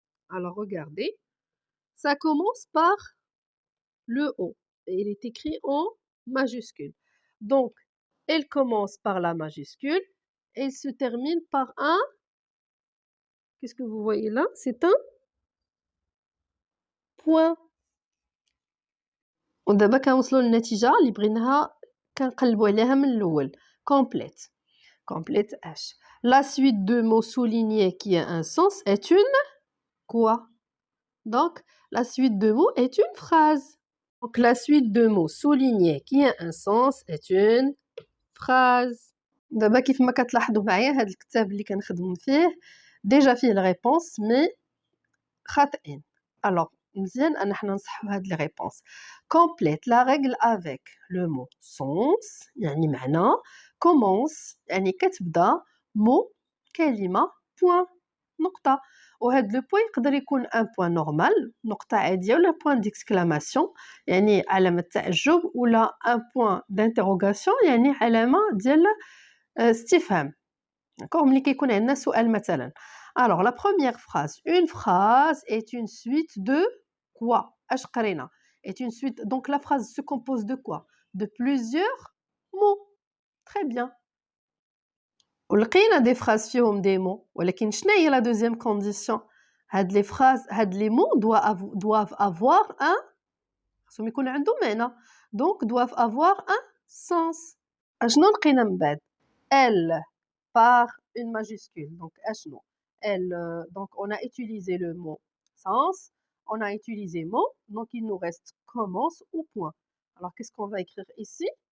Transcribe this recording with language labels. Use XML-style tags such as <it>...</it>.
<fr>Alors regardez, ça commence par le O et il est écrit en majuscule. Donc, elle commence par la majuscule et elle se termine par un, qu'est-ce que vous voyez là? C'est un point.</fr> <ar>ودابا كنوصلوا للنتيجة اللي بغيناها كنقلبوا عليها من الأول.</ar> <fr>Complète. Complète H. La suite de mots soulignés qui a un sens est une quoi? Donc, la suite de mots est une phrase. Donc, la suite de mots soulignés qui a un sens est une phrase.</fr> <ar>دابا كيف ما كتلاحظوا معايا هذا الكتاب اللي كنخدم فيه ديجا فيه الريبونس مي خاطئين. Alors, مزيان أن حنا نصحوا هاد لي ريبونس.</ar> <fr>Complète la règle avec le mot sens</fr> <ar>يعني معنى. Commence يعني كتبدا mot كلمة point نقطة. وهاد لو بوين يقدر يكون</ar> <fr>ان بوين نورمال</fr> <ar>نقطة عادية ولا</ar> <fr>بوين ديكسكلاماسيون</fr> <ar>يعني علامة تعجب ولا</ar> <fr>ان بوين دانتيروغاسيون</fr> <ar>يعني علامة ديال استفهام داكوغ ملي كيكون عندنا سؤال مثلا.</ar> <fr>alors la première phrase une phrase est une suite de quoi</fr> <ar>اش قرينا</ar> <fr>est une suite donc la phrase se compose de quoi de plusieurs mots très bien</fr> <ar>ولقينا</ar> <fr>دي phrases فيهم des mots</fr> <ar>ولكن شنو هي</ar> <fr>la deuxième condition هاد les phrases هاد les mots doivent avoir un</fr> <ar>خصهم يكون عندهم معنى</ar> <fr>donc doivent avoir un sens</fr> <ar>اشنو لقينا من بعد</ar> <fr>elle par une majuscule donc اشنو elle donc on a utilisé le mot sens on a utilisé mot donc il nous reste commence ou point alors qu'est-ce qu'on va écrire ici</fr>